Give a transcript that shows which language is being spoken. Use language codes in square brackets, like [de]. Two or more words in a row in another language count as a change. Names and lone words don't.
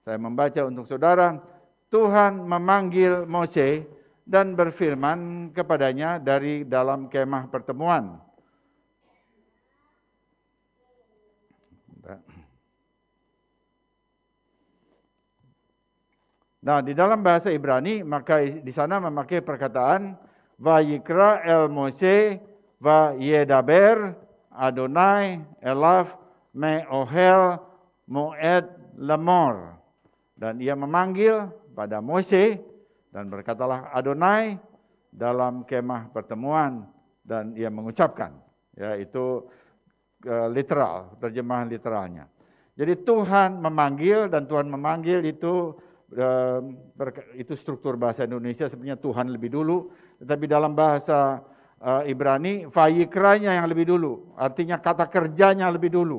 [id] Saya membaca untuk saudara. Tuhan memanggil Mose dan berfirman kepadanya dari dalam kemah pertemuan. Nah, di dalam bahasa Ibrani, maka di sana memakai perkataan [he] ויקרא אל משה וידבר אדוני אליו מאהל מועד לאמור. [id] Dan ia memanggil pada Mose dan berkatalah Adonai dalam kemah pertemuan, dan ia mengucapkan. Ya, itu literal, terjemahan literalnya. Jadi Tuhan memanggil, dan Tuhan memanggil itu struktur bahasa Indonesia sebenarnya Tuhan lebih dulu, tetapi dalam bahasa Ibrani Vayikranya yang lebih dulu, artinya kata kerjanya lebih dulu.